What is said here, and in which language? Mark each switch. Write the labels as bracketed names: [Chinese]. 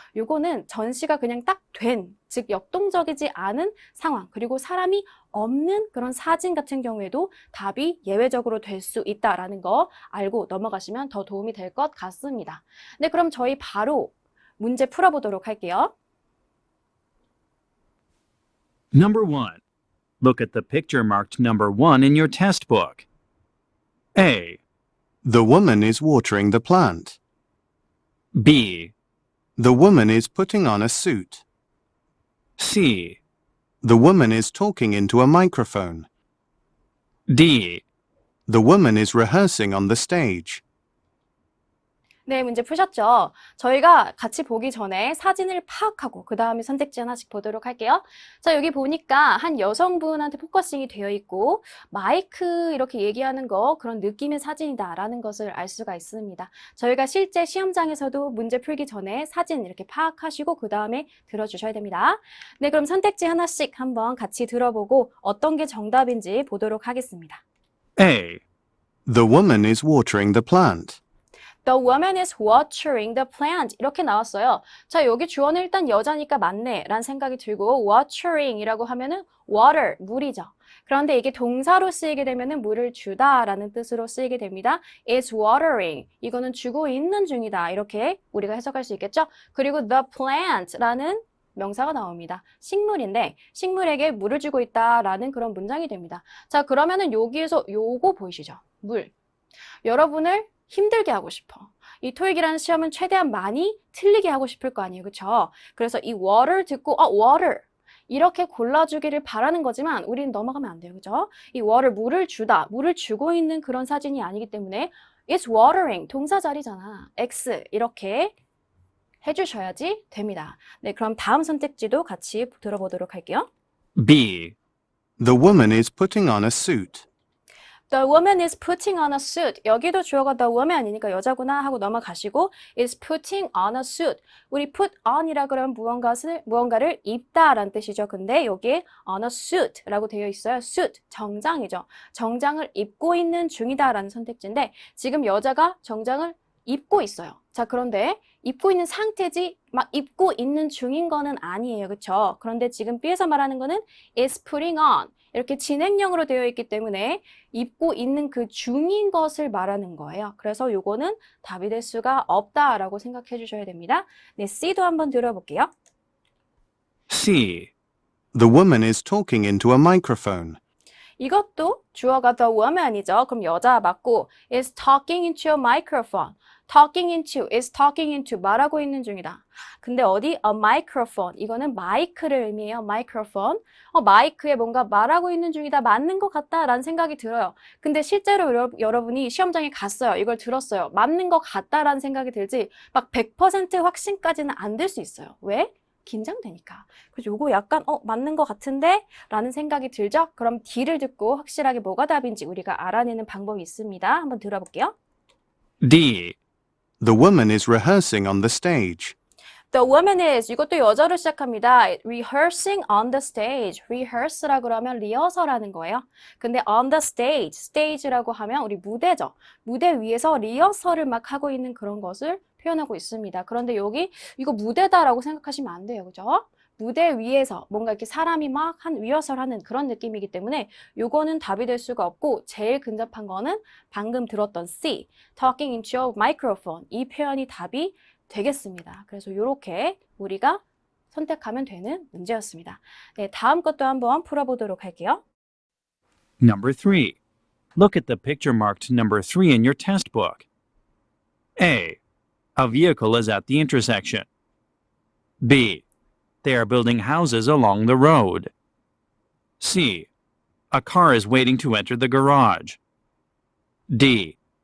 [Korean] 요거는 전시가 그냥 딱 된, 즉 역동적이지 않은 상황, 그리고 사람이 없는 그런 사진 같은 경우에도 답이 예외적으로 될 수 있다라는 거 알고 넘어가시면 더 도움이 될 것 같습니다. 네, 그럼 저희 바로 문제 풀어보도록 할게요. [English] Number 1. Look at the picture marked number 1 in your test book. A, The woman is watering the plant. B, The woman is putting on a suit. C, The woman is talking into a microphone. D. The woman is rehearsing on the stage. [Korean] 네, 문제 푸셨죠? 저희가 같이 보기 전에 사진을 파악하고 그 다음에 선택지 하나씩 보도록 할게요. 자, 여기 보니까 한 여성분한테 포커싱이 되어 있고 마이크 이렇게 얘기하는 거 그런 느낌의 사진이다라는 것을 알 수가 있습니다. 저희가 실제 시험장에서도 문제 풀기 전에 사진 이렇게 파악하시고 그 다음에 들어주셔야 됩니다. 네, 그럼 선택지 하나씩 한번 같이 들어보고 어떤 게 정답인지 보도록 하겠습니다. [English] A. The woman is watering the plant. The woman is watering the plant. [Korean] 이렇게 나왔어요. 자, 여기 주어는 일단 여자니까 맞네 라는 생각이 들고 watering이라고 하면은 water, 물이죠. 그런데 이게 동사로 쓰이게 되면은 물을 주다 라는 뜻으로 쓰이게 됩니다. [English] is watering. [Korean] 이거는 주고 있는 중이다. 이렇게 우리가 해석할 수 있겠죠? 그리고 the plant 라는 명사가 나옵니다. 식물인데 식물에게 물을 주고 있다라는 그런 문장이 됩니다. 자, 그러면은 여기에서 요거 보이시죠? 물. 여러분을 힘들게 하고 싶어. 이 토익이라는 시험은 최대한 많이 틀리게 하고 싶을 거 아니에요. 그쵸? 그래서 이 water 듣고 water 이렇게 골라주기를 바라는 거지만 우리는 넘어가면 안 돼요. 그죠? 이 water, 물을 주다, 물을 주고 있는 그런 사진이 아니기 때문에 [English] it's watering, [Korean] 동사 자리잖아. X 이렇게 해주셔야지 됩니다. 네, 그럼 다음 선택지도 같이 들어보도록 할게요. [English] B. The woman is putting on a suit. The woman is putting on a suit. [Korean] 여기도 주어가 the woman이니까 여자구나 하고 넘어가시고 [English] is putting on a suit. [Korean] 우리 put on이라 그러면 무언가를 입다라는 뜻이죠. 근데 여기에 on a suit라고 되어 있어요. suit, 정장이죠. 정장을 입고 있는 중이다라는 선택지인데 지금 여자가 정장을 입고 있어요. 자, 그런데 입고 있는 상태지 막 입고 있는 중인 거는 아니에요. 그쵸? 그런데 지금 B에서 말하는 거는 [English] is putting on. [Korean] 이렇게 진행형으로 되어 있기 때문에 입고 있는 그 중인 것을 말하는 거예요. 그래서 요거는 답이 될 수가 없다라고 생각해 주셔야 됩니다. 네, C도 한번 들어볼게요. [English] C. The woman is talking into a microphone. [Korean] 이것도 주어가 the woman이죠. 그럼 여자 맞고 [English] is talking into a microphone. talking into is talking into [Korean] 말하고 있는 중이다. 근데 어디 a microphone 이거는 마이크를 의미해요. [English] microphone. [Korean] 마이크에 뭔가 말하고 있는 중이다. 맞는 것 같다라는 생각이 들어요. 근데 실제로 여러분이 시험장에 갔어요. 이걸 들었어요. 맞는 것 같다라는 생각이 들지 막 100% 확신까지는 안 들 수 있어요. 왜? 긴장되니까. 그래서 요거 약간 맞는 것 같은데? 라는 생각이 들죠? 그럼 D를 듣고 확실하게 뭐가 답인지 우리가 알아내는 방법이 있습니다. 한번 들어볼게요. [English] D. The woman is rehearsing on the stage. The woman is [Korean] 이것도 여자로 시작합니다. [English] Rehearsing on the stage. [Korean] rehearse라 그러면 리허설하는 거예요. 근데 [English] on the stage, [Korean] stage라고 하면 우리 무대죠. 무대 위에서 리허설을 막 하고 있는 그런 것을 표현하고 있습니다. 그런데 여기 이거 무대다라고 생각하시면 안 돼요. 그죠? 무대 위에서 뭔가 이렇게 사람이 막 리허설하는 그런 느낌이기 때문에 요거는 답이 될 수가 없고 제일 근접한 거는 방금 들었던 C, [English] talking into a microphone. [Korean] 이 표현이 답이 되겠습니다. 그래서 이렇게 우리가 선택하면 되는 문제였습니다. 네, 다음 것도 한번 풀어보도록 할게요. [English] Number 3. Look at the picture marked number 3 in your test book. A. A vehicle is at the intersection. B. They are building houses along the road. C. A car is waiting to enter the garage. D.